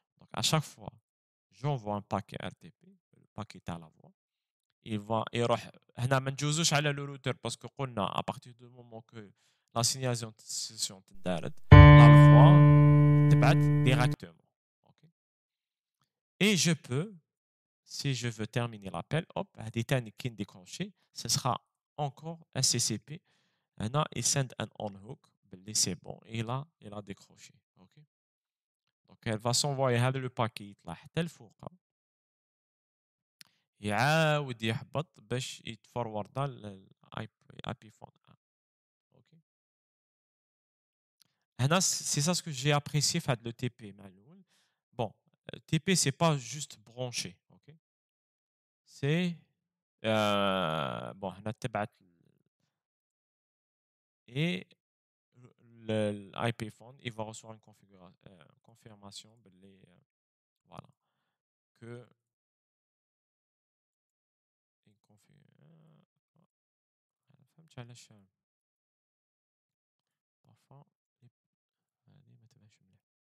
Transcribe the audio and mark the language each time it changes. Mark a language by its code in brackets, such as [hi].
[fr] Donc à chaque fois j'envoie un paquet RTP le paquet تاع la voix il va [ar] يروح هنا ما نجوزوش على [fr] le routeur parce que [ar] قلنا [fr] à partir du moment que la signalisation [ar] تندارت [fr] la voix [ar] تبعت [fr] directement. OK. Et je peux si je veux terminer l'appel, hop, [ar] هذه تاني كي نديكونشي [fr] ce sera encore un CCP. هنا il send un on hook [ar] باللي [fr] c'est bon il a décroché. OK. Donc elle va s'envoyer [ar] هذا [fr] le paquet [ar] يطلع حتى لفوق يعاود يهبط باش يتفوروردا للاي بي فون. OK. [fr] هنا c'est ça ce que j'ai apprécié [ar] في هذا [fr] le TP [ar] مع الاول. [fr] Bon, TP c'est pas juste branché. OK. C'est bon هنا تبعت et l'IP phone il va recevoir une confirmation voilà que une [ar] فهمت علاش [fr] parfois [ar] هذه ما تبانش مليح.